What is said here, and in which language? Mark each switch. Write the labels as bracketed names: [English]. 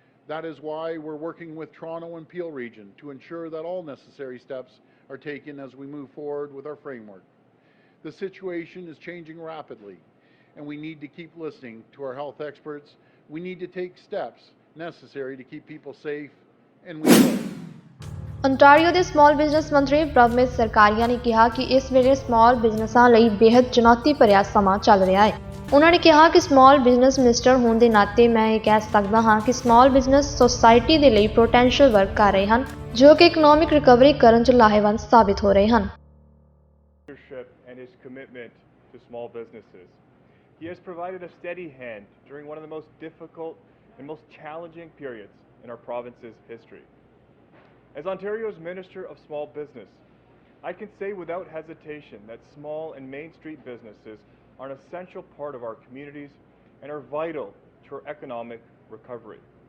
[English] That is why we're working with Toronto and Peel region to ensure that all necessary steps are taken as we move forward with our framework. The situation is changing rapidly, and we need to keep listening to our health experts. We need to take steps necessary to keep people safe, and we will. [Punjabi] ontario ਦੇ small business ਮੰਤਰੀ ਪ੍ਰਭਮੀਤ ਸਰਕਾਰੀਆ ਨੇ ਕਿਹਾ ਕਿ ਇਸ ਵੇਲੇ small ਬਿਜ਼ਨਸਾਂ ਲਈ ਬੇहद ਚੁਣੌਤੀ ਭਰਿਆ ਸਮਾਂ ਚੱਲ ਰਿਹਾ ਹੈ। ਉਹਨਾਂ ਨੇ ਕਿਹਾ ਕਿ ਸਮਾਲ ਬਿਜ਼ਨਸ ਮਿਨਿਸਟਰ ਹੋਣ ਦੇ ਨਾਤੇ ਮੈਂ ਇਹ ਕਹਿ ਸਕਦਾ ਹਾਂ ਕਿ ਸਮਾਲ ਬਿਜ਼ਨਸ ਸੋਸਾਇਟੀ ਦੇ ਲਈ ਪੋਟੈਂਸ਼ੀਅਲ ਵਰਕ ਕਰ ਰਹੇ ਹਨ ਜੋ ਕਿ ਇਕਨੋਮਿਕ ਰਿਕਵਰੀ ਕਰਨ 'ਚ ਲਾਹੇਵੰਦ ਸਾਬਿਤ ਹੋ ਰਹੇ ਹਨ। [English] And his commitment to small businesses. He has provided a steady hand during one of the most difficult and most challenging periods in our province's history. As Ontario's Minister of Small Business, I can say without hesitation that small and Main Street businesses are an essential part of our communities and are vital to our economic recovery.